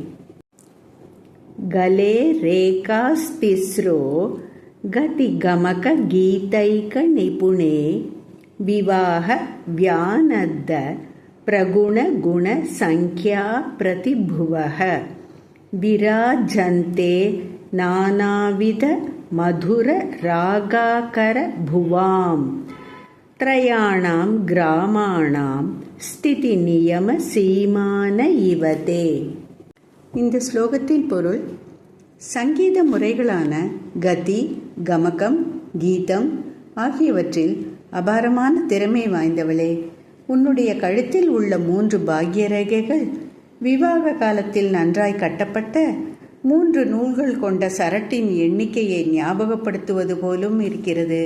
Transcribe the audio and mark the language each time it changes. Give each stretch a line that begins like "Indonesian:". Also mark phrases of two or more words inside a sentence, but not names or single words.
Sanskrit: गले रेखास्तिस्रो गतिगमक गीतैक निपुणे विवाह व्यानद्द प्रगुण गुण संख्या प्रतिभुवः विराजन्ते नानाविध मधुर रागाकर भुवां त्रयाणां ग्रामाणां स्थिति नियम सीमान इवते।
Tamil: இந்த ஸ்லோகத்தின் பொருள், சங்கீத முறைகளான கதி, கமகம், கீதம் ஆகியவற்றில் அபாரமான திறமை வாய்ந்தவளே, உன்னுடைய கழுத்தில் உள்ள 3 பாக்ய ரேகைகள் விவாக காலத்தில் நன்றாய் கட்டப்பட்ட 3 நூல்கள் கொண்ட சரட்டின் எண்ணிக்கையை ஞாபகப்படுத்துவது போலும் இருக்கிறது.